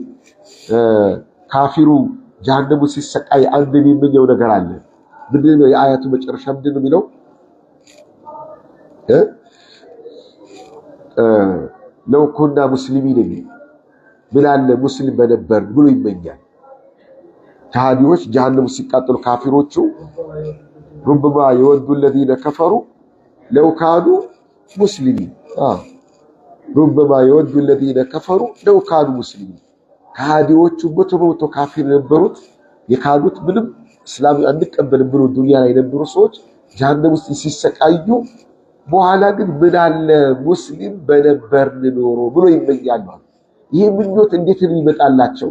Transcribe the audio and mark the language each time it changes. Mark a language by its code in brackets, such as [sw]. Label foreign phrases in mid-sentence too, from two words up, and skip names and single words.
[am] ካፊሩ ጀሃነሙ ሲሰቃይ አንድ የሚመኘው ነገር አለ። ምንድን ነው የአያቱ መጨረሻ ምንድን ነው የሚለው? [ar] لو كنا مسلمين [am] የሚል ምን አለ ሙስሊም በነበር ብሎ ይመኛል። ከሃዲዎች ጀሃነሙ ሲቃጠሉ ካፊሮቹ [ar] ربما يود الذين كفروا لو كانوا مسلمين ربما يود الذين كفروا لو كانوا مسلمين [am] ከሃዲዎቹ በተቦቶ ካፊር ነበሩት የካዱት ምንም እስላም አንቀበልም ብሎ ዱንያ ላይ የነበሩ ሰዎች ጀሃነም ውስጥ ሲሰቃዩ በኋላ ግን ምን አለ ሙስሊም በነበርን ኖሮ ብሎ ይመኛሉ። ይህ ምኞት እንዴት ይመጣላቸው?